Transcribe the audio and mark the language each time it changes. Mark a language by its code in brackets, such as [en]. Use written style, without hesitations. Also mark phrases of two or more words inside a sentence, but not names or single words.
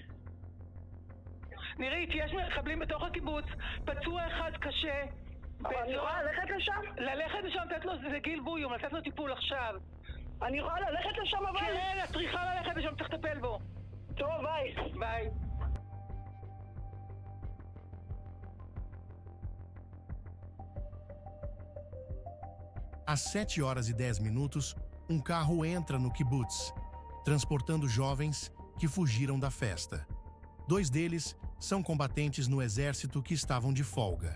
[he] נירית, יש מחבלים בתוך הקיבוץ, פצוע אחד קשה. אני יכולה ללכת לשם? ללכת לשם, לתת לו, זה גיל בויום, לתת לו טיפול עכשיו. אני יכולה ללכת לשם אבל? כן, את צריכה ללכת לשם, צריך לטפל בו. טוב, ביי. ביי. [pt] Às 7h10, um carro entra no kibbutz, transportando jovens que fugiram da festa. 2 deles são combatentes no exército que estavam de folga.